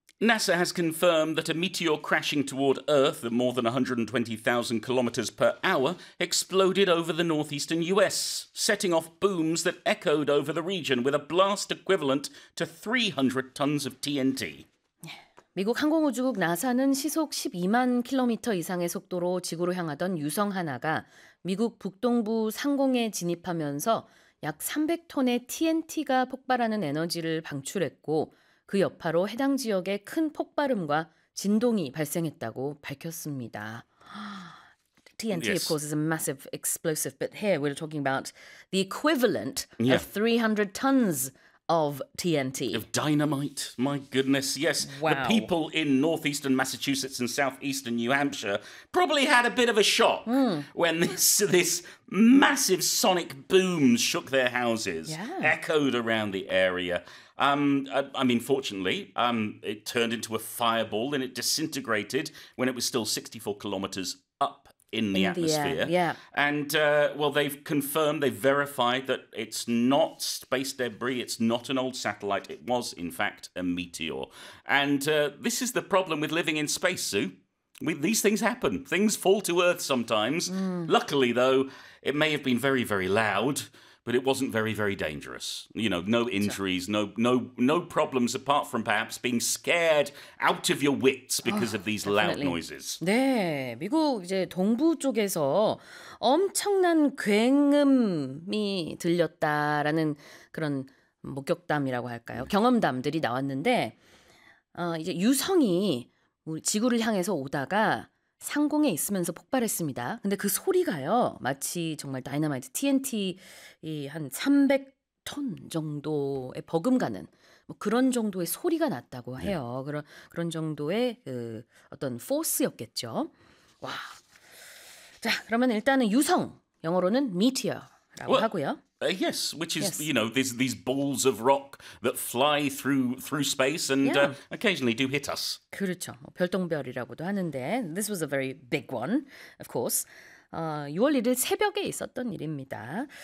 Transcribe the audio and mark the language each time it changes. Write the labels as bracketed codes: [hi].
[en] NASA has confirmed that a meteor crashing toward Earth at more than 120,000 kilometers per hour exploded over the northeastern US, setting off booms that echoed over the region with a blast equivalent to 300 tons of TNT. [ko] 미국 항공우주국 나사는 시속 12만 킬로미터 이상의 속도로 지구로 향하던 유성 하나가 미국 북동부 상공에 진입하면서 약 300톤의 TNT가 폭발하는 에너지를 방출했고 그 여파로 해당 지역에 큰 폭발음과 진동이 발생했다고 밝혔습니다. [en] TNT, yes. Of course, is a massive explosive, but here we're talking about the equivalent of 300 tons of TNT. Of dynamite, my goodness, yes. Wow. The people in northeastern Massachusetts and southeastern New Hampshire probably had a bit of a shock when this massive sonic boom shook their houses, echoed around the area. I mean, fortunately, it turned into a fireball and it disintegrated when it was still 64 kilometers up in the atmosphere. And, well, they've confirmed, they've verified that it's not space debris, it's not an old satellite, it was, in fact, a meteor. And this is the problem with living in space, Sue. These things happen. Things fall to Earth sometimes. Luckily, though, it may have been very, very loud, but it wasn't very, very dangerous. You know, no injuries, no problems apart from perhaps being scared out of your wits because of these loud noises. [ko] 네, 미국 이제 동부 쪽에서 엄청난 굉음이 들렸다라는 그런 목격담이라고 할까요? 경험담들이 나왔는데 이제 유성이 우리 지구를 향해서 오다가 상공에 있으면서 폭발했습니다. 근데 그 소리가요, 마치 정말 다이너마이트 TNT 한 300톤 정도의 버금가는 뭐 그런 정도의 소리가 났다고 해요. 그런 정도의 그 어떤 포스였겠죠. 와, 자 그러면 일단은 유성, 영어로는 meteor라고 하고요. [en] Yes, which is, you know, these balls of rock that fly through space and occasionally do hit us. [ko] 그렇죠. 별똥별이라고도 하는데, [en] this was a very big one, of course. [ko] 6월 1일 새벽에 있었던 일입니다.